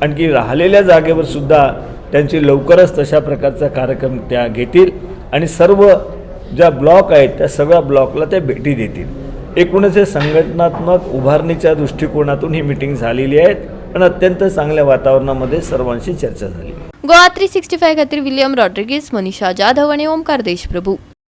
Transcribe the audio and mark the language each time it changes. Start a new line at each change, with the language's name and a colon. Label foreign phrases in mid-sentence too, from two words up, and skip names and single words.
Marathi: आणखी राहिलेल्या जागेवर सुद्धा त्यांची लवकरच तशा प्रकारचा कार्यक्रम त्या घेतील आणि सर्व ज्या ब्लॉक आहेत त्या सगळ्या ब्लॉकला ते भेटी देतील। एकूणच हे संघटनात्मक उभारणीच्या दृष्टिकोनातून ही मीटिंग झालेली आहे आणि अत्यंत चांगल्या वातावरणामध्ये सर्वांशी चर्चा झाली।
Konkani: गोवा 365 खातीर विलियम रॉड्रिगीस, मनीषा जाधव आणि ओमकार देशप्रभू।